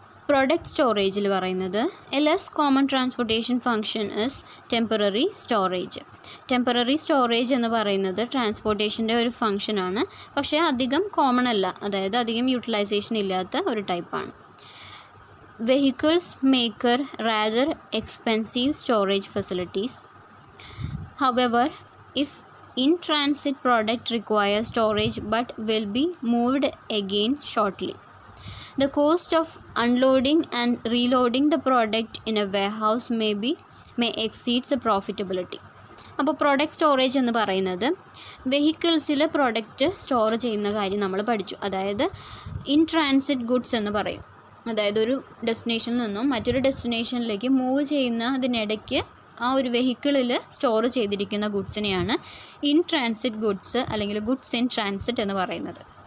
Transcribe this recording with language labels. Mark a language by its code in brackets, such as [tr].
[ml] Product സ്റ്റോറേജിൽ പറയുന്നത് [en] A less common transportation function is temporary storage. [ml] Temporary storage എന്ന് പറയുന്നത് ട്രാൻസ്പോർട്ടേഷൻ്റെ ഒരു ഫങ്ഷനാണ്, പക്ഷേ അധികം കോമൺ അല്ല, അതായത് അധികം യൂട്ടിലൈസേഷൻ ഇല്ലാത്ത ഒരു ടൈപ്പാണ്. [en] Vehicles maker rather expensive storage facilities. However, if in-transit product requires storage but will be moved again shortly, the cost of unloading and reloading the product in a warehouse may exceed the profitability. [ml] അപ്പോൾ product storage എന്ന് പറയുന്നത് വെഹിക്കിൾസിൽ product store ചെയ്യുന്ന കാര്യം നമ്മൾ പഠിച്ചു. അതായത് in transit goods എന്ന് പറയും. അതായത് ഒരു ഡെസ്റ്റിനേഷനിൽ നിന്നും മറ്റൊരു ഡെസ്റ്റിനേഷനിലേക്ക് മൂവ് ചെയ്യുന്നതിനിടയ്ക്ക് ആ ഒരു വെഹിക്കിളിൽ സ്റ്റോർ ചെയ്തിരിക്കുന്ന ഗുഡ്സിനെയാണ് ഇൻ ട്രാൻസിറ്റ് ഗുഡ്സ് അല്ലെങ്കിൽ ഗുഡ്സ് ഇൻ ട്രാൻസിറ്റ് എന്ന് പറയുന്നത്.